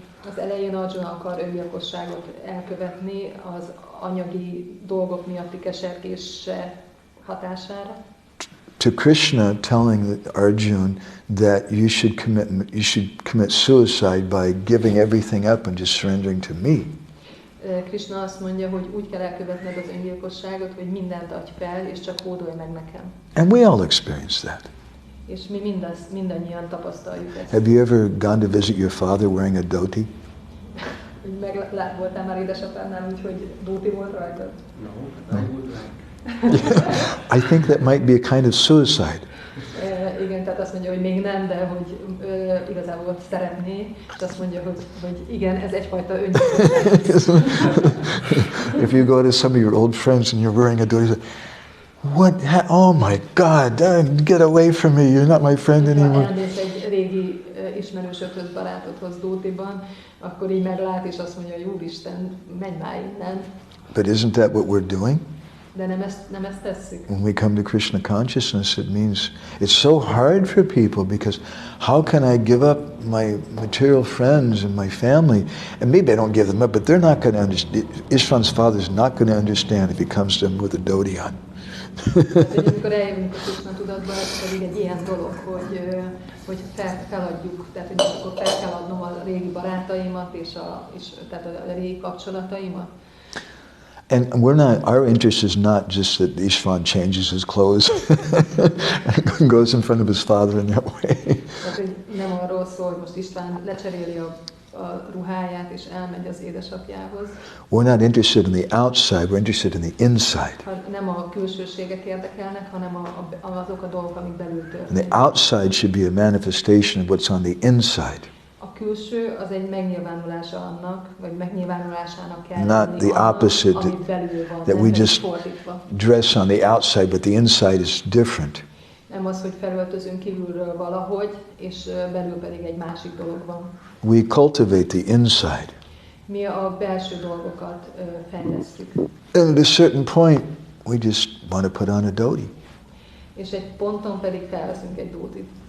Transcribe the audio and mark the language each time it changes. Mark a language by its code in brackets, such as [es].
[hu] az elején Arjuna akar öngyilkosságot elkövetni az anyagi dolgok miatti kesergése hatására. [en] to Krishna telling Arjuna that you should commit suicide by giving everything up and just surrendering to me. [hu] Krishna azt mondja, hogy úgy kell elkövetned az öngyilkosságot, hogy mindent adj fel, és csak hódolj meg nekem. [en] And we all experience that. [hu] És mi mindannyian tapasztaljuk ezt. [en] Have you ever gone to visit your father wearing a dhoti? [hu] Voltál már édesapádnál úgy, hogy dhoti volt rajtad? [en] No. I think that might be a kind of suicide. [hu] Igen, tehát azt mondja, hogy még nem, de hogy igazából szeretné, és azt mondja, hogy igen, ez egyfajta öngyilkosság. [en] If you go to some of your old friends and you're wearing a dhoti, you say, what? Oh my God! Get away from me! You're not my friend anymore. [hu] Ha elmész egy régi ismerősödhöz, barátodhoz dhótiban, akkor így meglát, és azt mondja, hogy Úristen, menj már innen. [en] But isn't that what we're doing? [hu] De nem ezt tesszük. [en] When we come to Krishna consciousness, it means it's so hard for people because how can I give up my material friends and my family? And maybe I don't give them up, but they're not going to understand. Ishvan's father's not going to understand if he comes to him with a dhoti on. [hu] Amikor eljövünk a Krishna tudatba, ez pedig egy ilyen dolog, hogy feladjuk, tehát hogy akkor fel kell adnom a régi barátaimat és tehát a régi kapcsolataimat. [en] And our interest is not just that Ishvan changes his clothes and goes in front of his father in that way. [hu] Tehát, hogy nem arról szól, hogy most István lecseréli a ruháját és elmegy az édesapjához. [en] We're not interested in the outside, we're interested in the inside. [hu] Nem a külsőségek érdekelnek, hanem azok a dolgok, amik belül történnek. [en] And the outside should be a manifestation of what's on the inside. [hu] A külső az egy megnyilvánulása annak, vagy megnyilvánulásának kell [en] not the opposite, that we just dress on the outside, but the inside is different. [hu] Nem az, hogy felöltözünk kívülről valahogy, és belül pedig egy másik dolog van. [en] We cultivate the inside. [hu] Mi a belső dolgokat fejlesztjük. [en] And at a certain point, we just want to put on a dhoti. [hu] És egy ponton pedig felveszünk egy dhótit.